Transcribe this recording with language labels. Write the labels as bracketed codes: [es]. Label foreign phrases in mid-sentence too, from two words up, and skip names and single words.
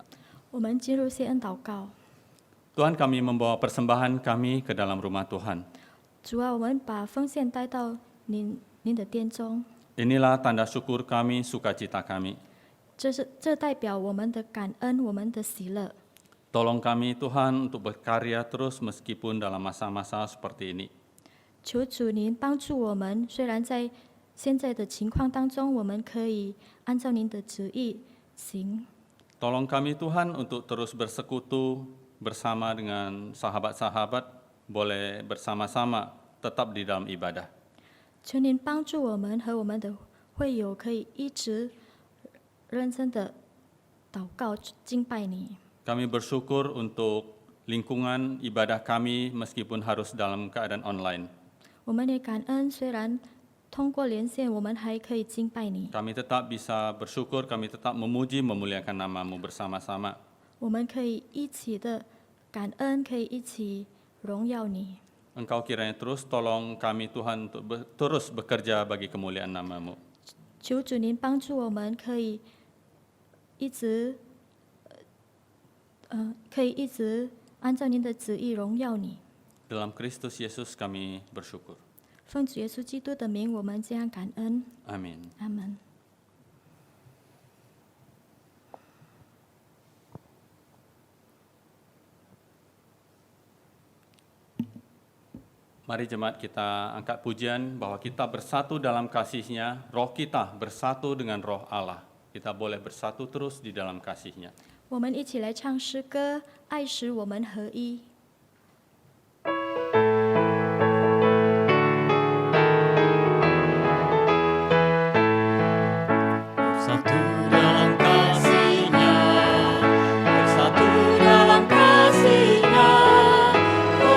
[zh] 我们进入谢恩祷告。 [id] Tuhan, kami membawa persembahan kami ke dalam rumah Tuhan. [zh] 主啊，我们把奉献带到您的殿中， [id] Inilah tanda syukur kami, sukacita kami. [zh] 这代表我们的感恩，我们的喜乐。 [id] Tolong kami Tuhan untuk berkarya terus meskipun dalam masa-masa seperti ini. [zh] 求主您帮助我们，虽然在现在的情况当中，我们可以按照您的旨意行。 [id] Tolong kami Tuhan untuk terus bersekutu bersama dengan sahabat-sahabat, boleh bersama-sama tetap di dalam ibadah. [zh] 求您帮助我们和我们的会友可以一直认真的祷告敬拜你。 [id] Kami bersyukur untuk lingkungan ibadah kami meskipun harus dalam keadaan online. [zh] 我们也感恩，虽然通过连线，我们还可以敬拜你。 [id] Kami tetap bisa bersyukur, kami tetap memuji, memuliakan nama-Mu bersama-sama. [zh] 我们可以一起的感恩，可以一起荣耀你。 [id] Engkau kiranya terus tolong kami Tuhan untuk terus bekerja bagi kemuliaan nama-Mu. [zh] 求主您帮助我们，可以一直按照您的旨意荣耀你。 [id] Dalam Kristus Yesus kami bersyukur. [zh] 奉主耶稣基督的名，我们这样感恩。 [id] Amin. [zh] 阿门。 [id] Mari jemaat kita angkat pujian bahwa kita bersatu dalam kasih-Nya, roh kita bersatu dengan roh Allah. Kita boleh bersatu terus di dalam kasih-Nya. [zh] 我们一起来唱诗歌，爱使我们合一。 [id] Bersatu dalam kasih-Nya, bersatu dalam kasih-Nya, roh